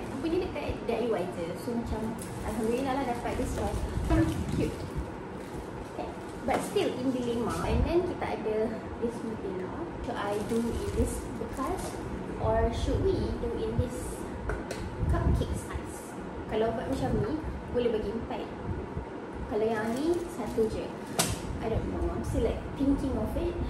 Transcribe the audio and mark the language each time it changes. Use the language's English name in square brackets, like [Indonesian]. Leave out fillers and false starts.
[Malay] Aku punya dekat DIY je. So, macam alhamdulillah lah dapat [English] this one. [Malay] Cute. [English] But still in dilemma. And then [Malay] kita ada [English] this Nutella. Should I do in this bekas or should we do in this cupcake size? [Malay] Kalau buat macam ni, boleh bagi 4. Kalau yang ni, 1 je. [English] I don't know, I'm still like thinking of it.